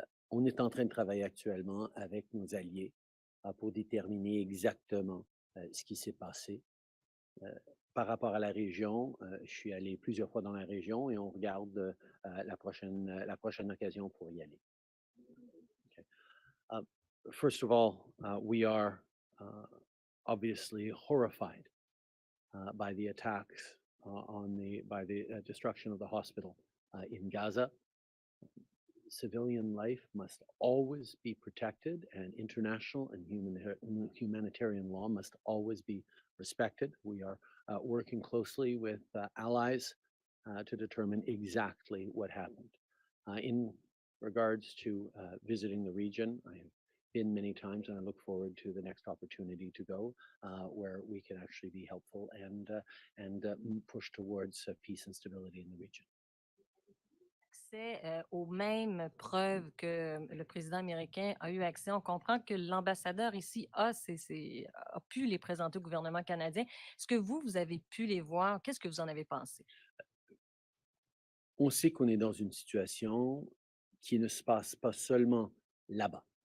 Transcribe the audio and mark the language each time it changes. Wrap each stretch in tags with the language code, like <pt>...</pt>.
<fr>On est en train de travailler actuellement avec nos alliés pour déterminer exactement ce qui s'est passé. Par rapport à la région, je suis allé plusieurs fois dans la région et on regarde la prochaine occasion pour y aller.</fr> <en>Okay. First of all, we are obviously horrified by the attacks by the destruction of the hospital in Gaza. Civilian life must always be protected, and international and humanitarian law must always be respected. We are working closely with allies to determine exactly what happened. In regards to visiting the region, I have been many times, and I look forward to the next opportunity to go where we can actually be helpful and push towards peace and stability in the region.</en> <fr>Accès aux mêmes preuves que le président américain a eu accès. On comprend que l'ambassadeur ici a pu les présenter au gouvernement canadien. Est-ce que vous avez pu les voir? Qu'est-ce que vous en avez pensé? On sait qu'on est dans une situation qui ne se passe pas seulement là-bas.</fr>